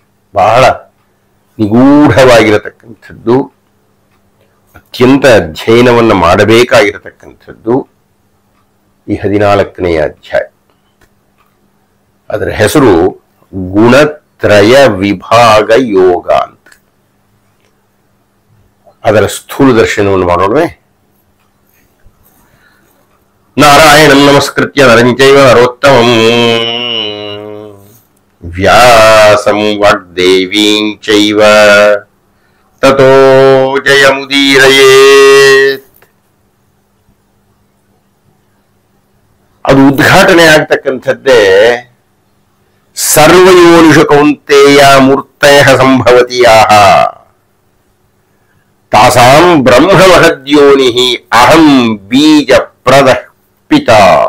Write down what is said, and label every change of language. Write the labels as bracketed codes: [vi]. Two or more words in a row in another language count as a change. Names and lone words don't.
[kn] ಬಹಳ ನಿಗೂಢವಾಗಿರತಕ್ಕಂಥದ್ದು, ಅತ್ಯಂತ ಅಧ್ಯಯನವನ್ನು ಮಾಡಬೇಕಾಗಿರತಕ್ಕಂಥದ್ದು ಈ 14ನೆಯ ಅಧ್ಯಾಯ. ಅದರ ಹೆಸರು ಗುಣತ್ರಯ ವಿಭಾಗ ಯೋಗ ಅಂತ. ಅದರ ಸ್ಥೂಲ ದರ್ಶನವನ್ನು ಮಾಡೋಣ. [sa] ನಾರಾಯಣಂ ನಮಸ್ಕೃತ್ಯ ನರಂ ಚೈವ ನರೋತ್ತಮಂ ವ್ಯಾಸಂ ವಾಗ್ದೇವೀಂ ಚೈವ ತತೋ ಜಯಮುದೀರಯೇತ್. [kn] ಅದು ಉದ್ಘಾಟನೆ ಆಗ್ತಕ್ಕಂಥದ್ದೇ [sa] ಸರ್ವಯೋನಿಷು ಕೌಂತೆಯ ಮೂರ್ತಯ ಸಂಭವತಿಯಾಹ ತಾಸಾಂ ಬ್ರಹ್ಮ ಮಹದ್ಯೋನಿ ಅಹಂ ಬೀಜ ಪ್ರದಃ ಪಿತಾ.